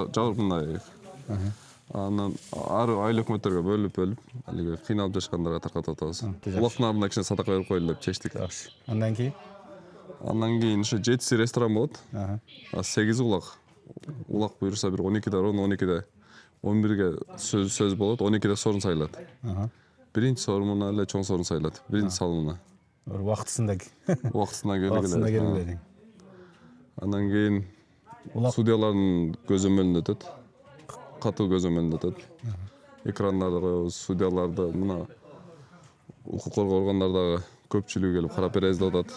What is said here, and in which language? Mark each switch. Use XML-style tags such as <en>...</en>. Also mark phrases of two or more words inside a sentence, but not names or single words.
<ky>Жабырып мындай. Анан ар айыл өкмөттөргө бөлүп алиги кыйналып жашагандарга таркатып атабыз. Улактын алдына кичине садака берип коелу деп чечтик. Андан кийин? Андан кийин ошо 7 ресторан болот. 8 улак. Улак буйруса бир 12-де ровно 12-де 11-ге сөз болот, 12-де сорун сайылат. Биринчи сорумуна эле чоң сорун сайылат. Биринчи салымына. Убактысында келгиле. Андан кийин судьялардын көзөмөлүндө өтөт. Катуу көзөмөлүндө өтөт. Экрандарды коебуз, судьяларды мына укук коргоо органдардагы көпчүлүгү келип карап беребиз деп атат.</ky>